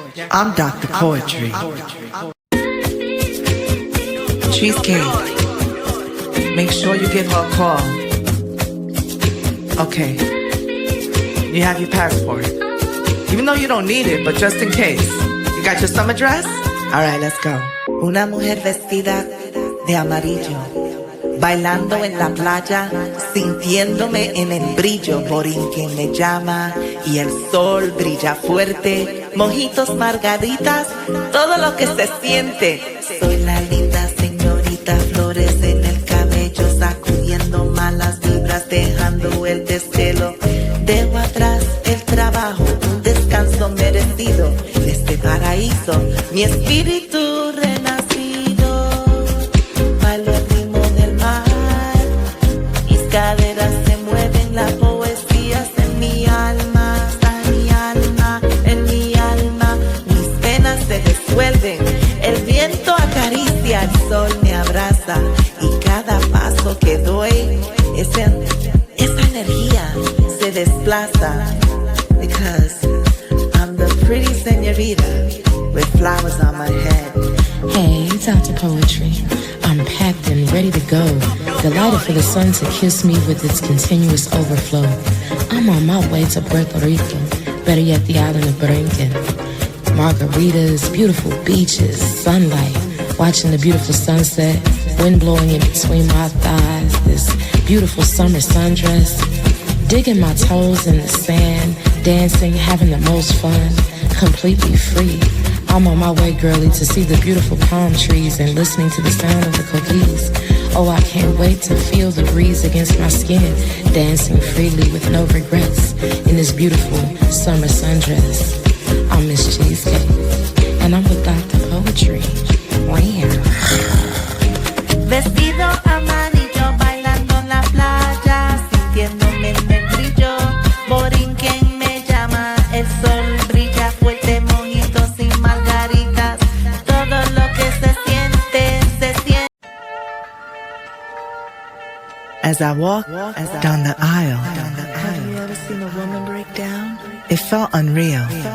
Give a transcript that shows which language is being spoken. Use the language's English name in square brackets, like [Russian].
[English] I'm Dr. Poetry. Cheesecake. make sure you give her a call. Okay. You have your passport. Even though you don't need it, but just in case. You got your summer dress? Alright, let's go. [Spanish] Una mujer vestida de amarillo, bailando en la playa, sintiéndome en el brillo. Borinquen me llama y el sol brilla fuerte. Mojitos, margaritas, todo lo que se siente. Soy la linda señorita, flores en el cabello, sacudiendo malas vibras, dejando el desvelo. Dejo atrás el trabajo, un descanso merecido. De este paraíso, mi espíritu renacido. Bailo el ritmo del mar, mis caderas se mueven, la poesía es en mi alma, está en mi alma, en mi alma. Mis penas se disuelven, el viento acaricia, el sol me abraza. Y cada paso que doy, esa energía se desplaza. [English] Because I'm the pretty señorita with flowers on my head. Hey, it's out to poetry. I'm packed and ready to go, delighted for the sun to kiss me with its continuous overflow. I'm on my way to Puerto Rico, better yet the island of Borinquen. Margaritas, beautiful beaches, sunlight, watching the beautiful sunset, wind blowing in between my thighs, this beautiful summer sundress, digging my toes in the sand, dancing, having the most fun, completely free. I'm on my way, girlie, to see the beautiful palm trees and listening to the sound of the coquilles. Oh, I can't wait to feel the breeze against my skin, dancing freely with no regrets in this beautiful summer sundress. I'm Miss Cheesecake, and I'm with Dr. Poetry. Wow. [Spanish] Vestido amarillo, bailando en la playa, sintiéndome en el brillo. Borinquen me llama, el sol brilla fuerte, mojitos y margaritas. Todo lo que se siente, se siente. [English] As I walk down the aisle, have you ever seen a woman break down? It felt unreal.